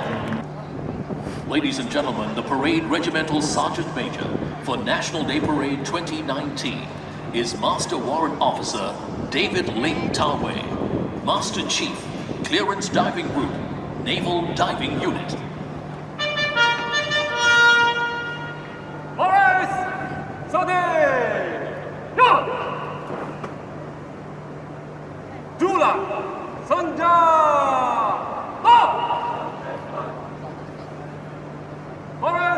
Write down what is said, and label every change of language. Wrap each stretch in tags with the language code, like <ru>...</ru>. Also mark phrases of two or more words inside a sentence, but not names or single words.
<en>Ladies and gentlemen, the Parade Regimental Sergeant Major for National Day Parade 2019 is Master Warrant Officer David Ling Tawei, Master Chief, Clearance Diving Group, Naval Diving Unit. Boris! Sade! Yo! Dula! Sanja! Ho! Boris!</en>